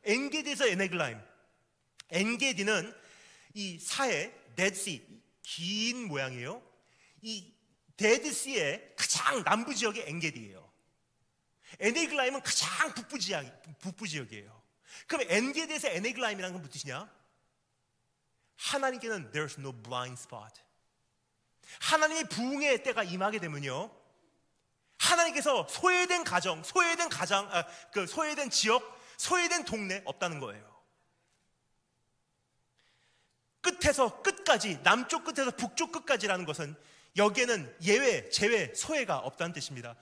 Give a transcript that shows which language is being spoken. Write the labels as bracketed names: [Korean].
[Korean] 엔게디에서 에네글라임. 엔게디는 이 사해 데드시, 긴 모양이에요. 이 데드시의 가장 남부 지역이 엔게디예요. 에네글라임은 가장 북부 지역이에요. 그럼 엔게디에서 에네글라임이라는 건 무슨 뜻이냐? 하나님께는 [English] there's no blind spot. [Korean] 하나님의 부흥의 때가 임하게 되면요, 하나님께서 소외된 가정, 소외된 지역, 소외된 동네 없다는 거예요. 끝에서 끝까지, 남쪽 끝에서 북쪽 끝까지라는 것은 여기에는 예외, 제외, 소외가 없다는 뜻입니다.